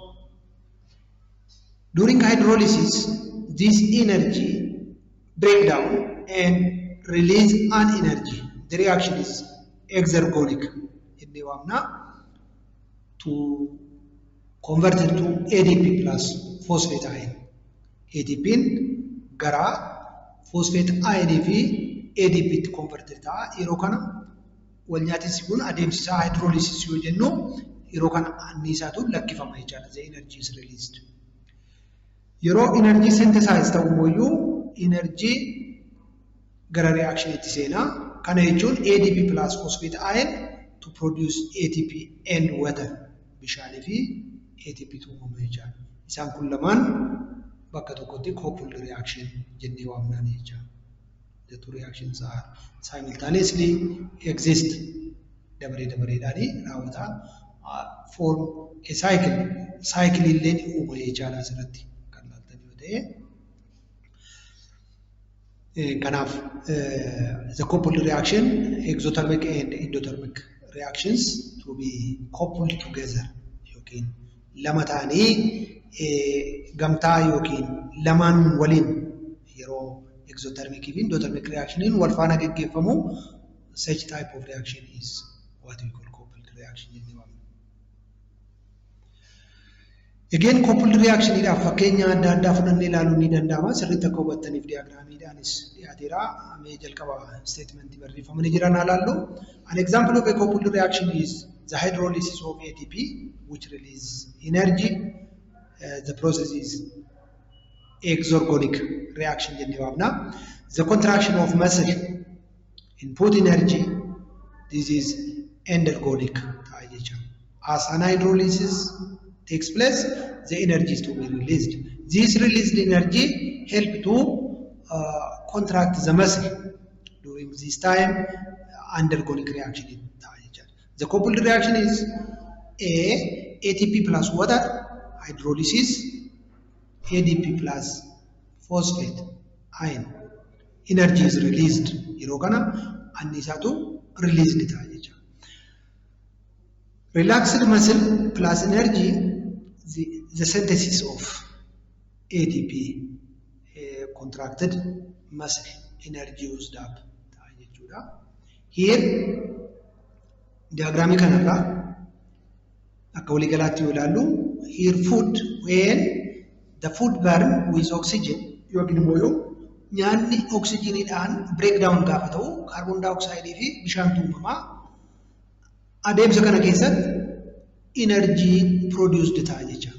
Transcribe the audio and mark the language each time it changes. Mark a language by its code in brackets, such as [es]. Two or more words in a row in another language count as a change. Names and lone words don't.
[en] During hydrolysis, this energy break down and release an energy. The reaction is exergonic. To convert it to ADP plus phosphate ion. [om] ATP gara [en] phosphate ion [om] fi ADP converted ta'a. Yeroo kana walnyaatinsi kun adeemsisaa hydrolysis yoo jennu yeroo kana annisaatu lakkifama jechaadha. [en] The energy is released. [om] Yeroo energy synthesize ta'u immoo energy gara reaction itti seenaa. Kana jechuun [en] ADP plus phosphate ion to produce ATP and water. [om] Bishaanii fi ATP uumama jechaadha. Isaan kun lamaan bakka tokkotti [en] coupled reaction [om] jennee waamnaan jechaadha. [en] The two reactions are simultaneously exist. [om] Dabareedhaanii raawwataa [en] form a cycle. [om] Cycle illee ni uuma jechaadha asirratti kan laaltan yoo ta'e. [en] Kanaaf the coupled reaction, exothermic and endothermic reactions to be coupled together. [om] Yookiin lama ta'anii gamtaa yookiin lamaan waliin yeroo exothermic fi [en] endothermic reaction [om] wal faana geggeeffamu, [en] such type of reaction is what we call coupled reaction. [om] Again, [en] coupled reaction [om] idha fakkeenya adda fudhannee ilaaluun ni danda'ama. Sirriitti akka hubattaniif diyaagiraamiidhaanis dhiyaateera. Mee jalqaba statement barreeffamanii jiran haa ilaallu. [en] An example of a coupled reaction is the hydrolysis of ATP, which release energy. The process is exergonic reaction [om] jennee waamna. [en] The contraction of muscle input energy. This is endergonic [om] ta'a jechuudha. [en] As an hydrolysis takes place, the energy is to be released. This released energy help to contract the muscle. During this time, endergonic reaction is the coupled reaction is ATP plus water, hydrolysis, ADP plus phosphate, ion. Energy is released. [om] Yerokana annisatu released ta'a jechuudha. [en] Relaxed muscle plus energy, the synthesis of ATP, contracted muscle, energy used up. [om] Here, diagram kanarra akka walii galaatti yoo ilaallu, [en] here food, when the food burn with oxygen, [om] yookiin immoo yoo nyaanni oksijiniidhaan breakdown gaafa ta'u, [en] carbon dioxide [om] fi bishaantu uumamaa adeemsa kana keessatti [en] energy produced [om] ta'a jecha.